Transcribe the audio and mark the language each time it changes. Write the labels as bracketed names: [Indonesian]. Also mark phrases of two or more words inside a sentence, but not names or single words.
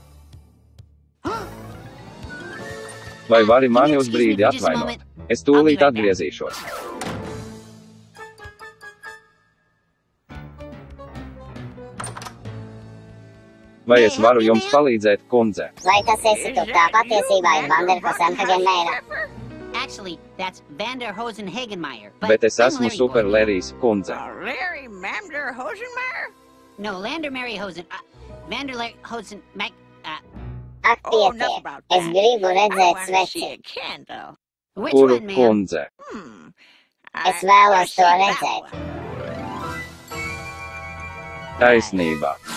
[Latvian] Vai vari mani uz brīdi atvainot? Es tūlīt atgriezīšos. Vai es varu jums palīdzēt, kundze? Vai tas esi tu, tā patiesībā ir Vanderhosenhagen mēra? [English] Actually, that's Vanderhosenhagenmeyer. [Latvian] Bet es esmu Super Larrys, kundze. Larry Vanderhosenmeyer? [English] No, Landermary Hosen. Vanderhosen. [Latvian] Ak, pietiek, es gribu redzēt sveci. [English] Which [Latvian] Kuru [English] one, ma'am? [Latvian] kundze? Es vēlos to redzēt. Taisnība.